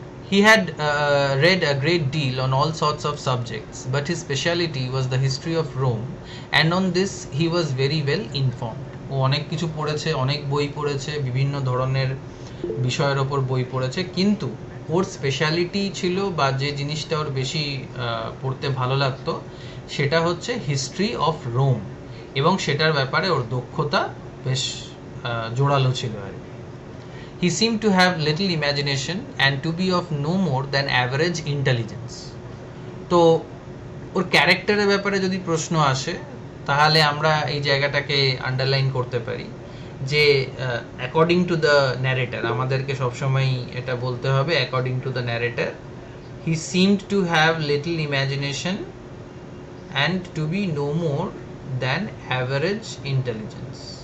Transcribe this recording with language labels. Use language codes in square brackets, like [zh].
[en] He had read a great deal on all sorts of subjects, but his speciality was the history of Rome, and on this he was very well informed. [bn] ও অনেক কিছু পড়েছে, অনেক বই পড়েছে, বিভিন্ন ধরনের বিষয়ের ওপর বই পড়েছে, কিন্তু ওর স্পেশালিটি ছিল বা যে জিনিসটা ওর বেশি পড়তে ভালো লাগতো সেটা হচ্ছে হিস্ট্রি অফ রোম, এবং সেটার ব্যাপারে ওর দক্ষতা বেশ জোরালো ছিল আর কি। [en] He seemed to have little imagination and to be of no more than average intelligence. [bn] তো ওর ক্যারেক্টারের ব্যাপারে যদি প্রশ্ন আসে তাহলে আমরা এই জায়গাটাকে আন্ডারলাইন করতে পারি যে [en] according to the narrator, [bn] আমাদেরকে সবসময় এটা বলতে হবে according to the narrator, [en] He seemed to have little imagination and to be no more than average intelligence.